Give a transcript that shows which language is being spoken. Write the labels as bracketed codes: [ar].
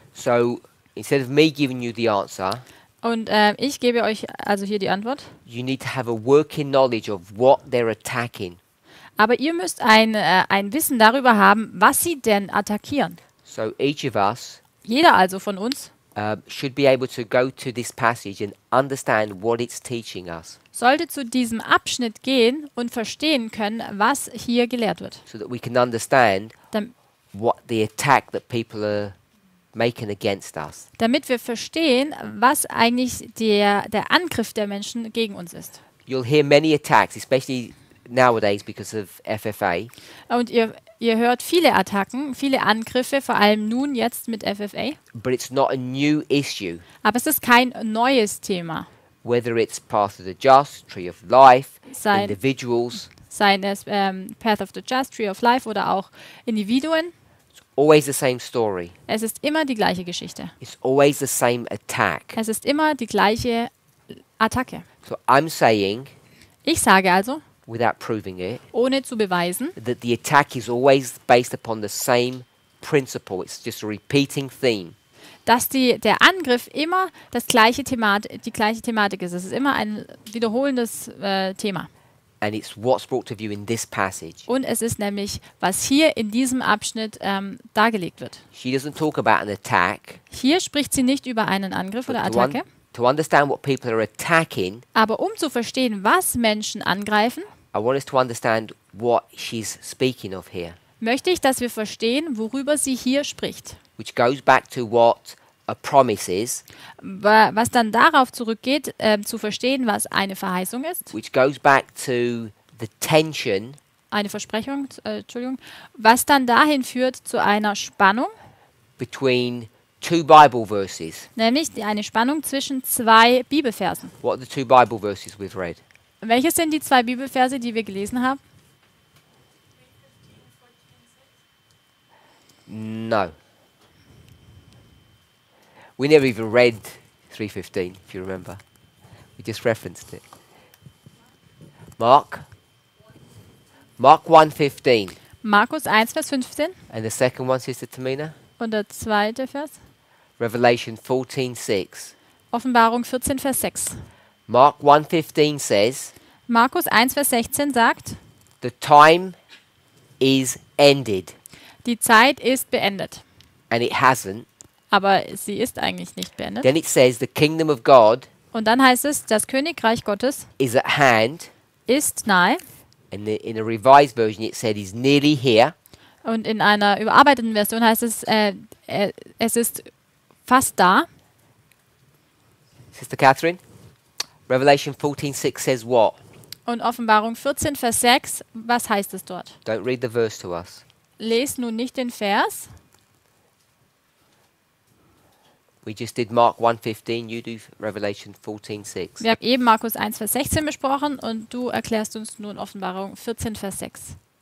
[en] So instead of me giving you the answer, [de] Und ich gebe euch also hier die Antwort. [en] you need to have a working knowledge of what they're attacking. [de] Aber ihr müsst ein Wissen darüber haben, was sie denn attackieren. [en] So each of us [de] Jeder also von uns [en] should be able to go to this passage and understand what it's teaching us, [de] sollte zu diesem Abschnitt gehen und verstehen können, was hier gelehrt wird. [en] so that we can understand [de] Dam [en] what the attack that people are making against us. [de] damit wir verstehen, was eigentlich der Angriff der Menschen gegen uns ist. [en] You'll hear many attacks, especially nowadays because of FFA. [de] Und ihr hört viele Attacken, viele Angriffe, vor allem nun jetzt mit FFA. [en] But it's not a new issue. [de] Aber es ist kein neues Thema. [en] Whether it's Path of the Just, Tree of Life, [de] Sein- [en] individuals, [de] Seien es Path of the Just, Tree of Life oder auch Individuen. [en] always the same story. [de] Es ist immer die gleiche Geschichte. [en] It's always the same attack. [de] Es ist immer die gleiche Attacke. [en] So I'm saying, [de] Ich sage also, [en] without proving it, [de] ohne zu beweisen, [en] that the attack is always based upon the same principle. It's just a repeating theme. [de] dass der Angriff immer die gleiche Thematik ist. Es ist immer ein wiederholendes Thema. [en] And it's what's brought to view in this passage. [de] Und es ist nämlich, was hier in diesem Abschnitt dargelegt wird. [en] She doesn't talk about an attack. [de] Hier spricht sie nicht über einen Angriff oder [en] But [de] Attacke. [en] to understand what people are attacking, [de] Aber um zu verstehen, was Menschen angreifen, [en] I want us to understand what she's speaking of here, [de] möchte ich, dass wir verstehen, worüber sie hier spricht. [en] which goes back to what a promise is, [de] Was dann darauf zurückgeht, zu verstehen, was eine Verheißung ist, [en] which goes back to the tension [de] eine Versprechung, was dann dahin führt zu einer Spannung, [en] between two Bible verses. [de] nämlich eine Spannung zwischen zwei Bibelversen. [en] What are the two Bible verses we've read? [de] Welches sind die zwei Bibelverse, die wir gelesen haben? [en] No. We never even read 3:15, if you remember. We just referenced it. Mark 1:15. [de] Markus 1, Vers 15 [en] And the second one, Sister Tamina? [de] und der zweite Vers. [en] Revelation 14:6. [de] Offenbarung 14, Vers 6. [en] Mark 1:15 says, [de] Markus 1, Vers 16 sagt, [en] the time is ended. [de] die Zeit ist beendet. [en] And it hasn't. [de] Aber sie ist eigentlich nicht beendet. [en] Then it says the kingdom of God [de] Und dann heißt es, das Königreich Gottes [en] is at hand. [de] ist nahe. [en] And in a revised version it said is nearly here. [de] Und in einer überarbeiteten Version heißt es, es ist fast da. [en] Sister Catherine? Revelation 14:6 says what? [de] Und Offenbarung 14, Vers 6, was heißt es dort? [en] Don't read the verse to us. [de] Lest nun nicht den Vers. [en] We just did Mark 1:15, you do Revelation 14:6. [de] Wir haben eben Markus 1, Vers 16 besprochen und du erklärst uns nun Offenbarung 14, Vers 6.